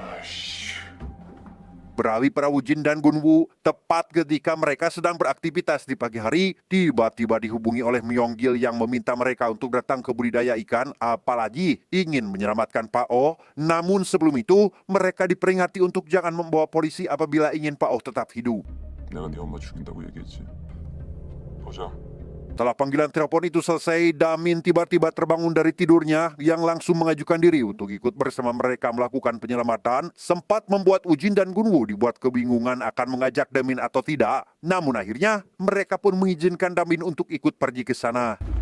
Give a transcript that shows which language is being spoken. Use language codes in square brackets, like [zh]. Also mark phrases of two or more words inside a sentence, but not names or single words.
[id] Beralih para Woo-jin dan Gun-woo, tepat ketika mereka sedang beraktivitas di pagi hari, tiba-tiba dihubungi oleh Myung-gil yang meminta mereka untuk datang ke budidaya ikan, apalagi ingin menyelamatkan Pak Oh. Namun sebelum itu, mereka diperingati untuk jangan membawa polisi apabila ingin Pak Oh tetap hidup. [ko] 내가 네 엄마 죽인다고 얘기했지. 보자. [id] Setelah panggilan telepon itu selesai, Damin tiba-tiba terbangun dari tidurnya yang langsung mengajukan diri untuk ikut bersama mereka melakukan penyelamatan, sempat membuat Woo-jin dan Gun-woo dibuat kebingungan akan mengajak Damin atau tidak. Namun akhirnya, mereka pun mengizinkan Damin untuk ikut pergi ke sana.